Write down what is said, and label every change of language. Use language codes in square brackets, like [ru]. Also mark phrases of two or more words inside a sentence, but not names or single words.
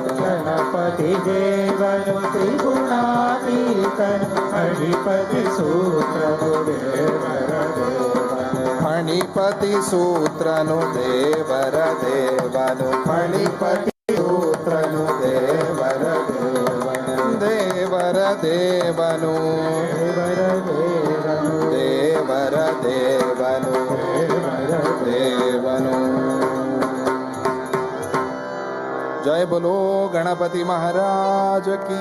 [kn] ಗಣಪತಿ ದೇವನು ತ್ರಿಗುಣಾತೀತನು ಫಣಿಪತಿ ಸೂತ್ರನು ದೇವರ ದೇವನು. ಫಣಿಪತಿ ಸೂತ್ರನು ದೇವರ ದೇವನು. ಫಣಿಪತಿ ಸೂತ್ರನು ದೇವರ ದೇವನು. ದೇವರ ದೇವನು ದೇವರ ದೇವನು. ದೇವರ ದೇವನು ದೇವರ [hi] ದೇವನು. जय बोलो गणपति महाराज की